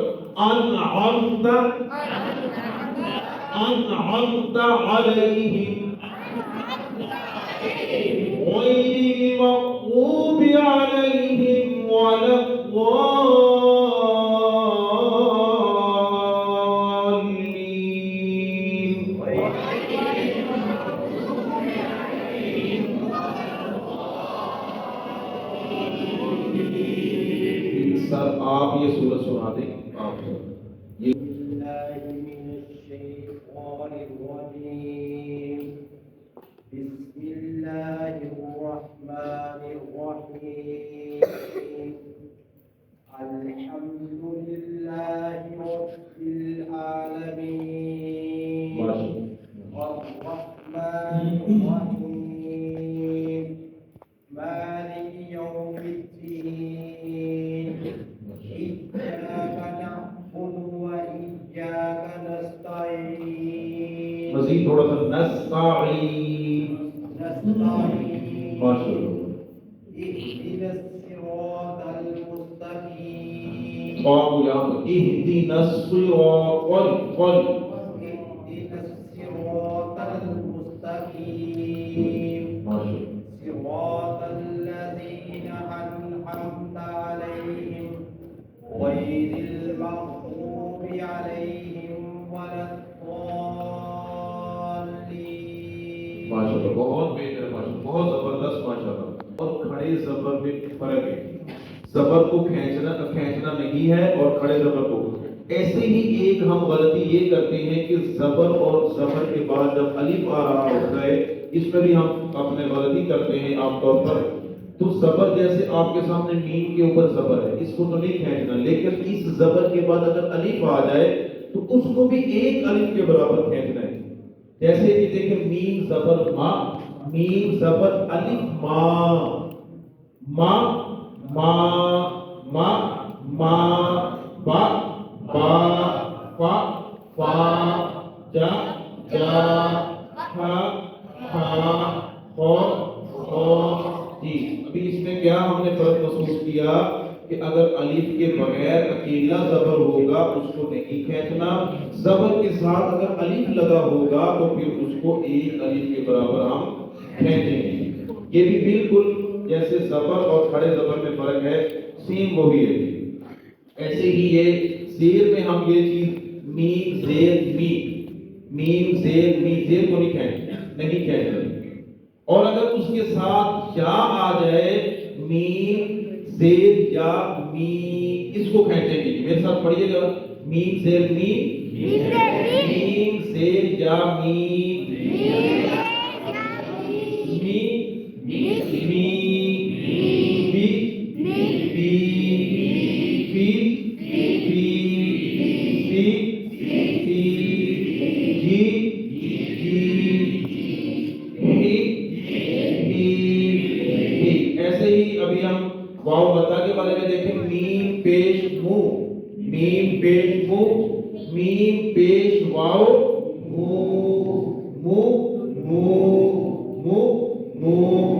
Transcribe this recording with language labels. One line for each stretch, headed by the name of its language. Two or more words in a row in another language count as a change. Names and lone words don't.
Arabic: انعمت علیہم غیر المغضوب علیہم ولا الضالین.
Urdu: سر آپ یہ سورت سنا دیں. آپ یہ
Arabic: بسم الله الرحمن الرحيم. الحمد لله رب العالمين. الرحمن الرحيم. مالك يوم الدين. إياك نعبد وإياك نستعين.
Urdu: مزید تھوڑا سا نستعین. ماشاءاللہ.
Arabic: اهدنا الصراط المستقيم. اهدنا الصراط المستقيم. صراط الذين أنعمت عليهم غير المغضوب عليهم ولا الضالين.
Urdu: ماشاءاللہ. بہت بہتر، ماشاءاللہ، بہت زبردست، ماشاءاللہ. اور کھڑے زبر میں فرق ہے. زبر کو کھینچنا نہیں ہے اور کھڑے زبر کو. ایسے ہی ایک ہم غلطی یہ کرتے ہیں کہ زبر اور زبر کے بعد جب الف آ رہا ہوتا ہے، اس میں بھی ہم اپنے غلطی کرتے ہیں عام طور پر. تو زبر جیسے آپ کے سامنے میم کے اوپر زبر ہے، اس کو تو نہیں کھینچنا، لیکن اس زبر کے بعد اگر الف آ جائے تو اس کو بھی ایک الف کے برابر کھینچنا ہے. جیسے کہ دیکھیں میم زبر ما، میم زبر الف ما، ما ما ما ما، با با فا فا، جا جا، ہا ہا، خو خو۔ جی ابھی اس میں کیا ہم نے فرق محسوس کیا کہ اگر الف کے بغیر اکیلا زبر ہوگا اس کو نہیں کھینچنا، زبر کے ساتھ اگر الف لگا ہوگا تو پھر اس کو ایک الف کے برابر ہم کھینچیں گے۔ یہ بھی بالکل جیسے زبر اور کھڑے زبر میں فرق ہے، سیم وہی ہے۔ ایسے ہی یہ زیر میں ہم یہ چیز میم زیر می، میم زیر می، زیر کو نہیں کھینچنا، اور اگر اس کے ساتھ یا آ جائے میم زیر یا می، اس کو کھینچیں گے۔ میرے ساتھ پڑھیے گا، میم زیر می، میم زیر یا می، می می بی بی فی فی فی فی جی جی۔ ایسے ہی ابھی ہم واو بتا کے بارے میں دیکھیں، میم پیش مو، میم پیش مو، میم پیش واو مو، مو مو مو مو۔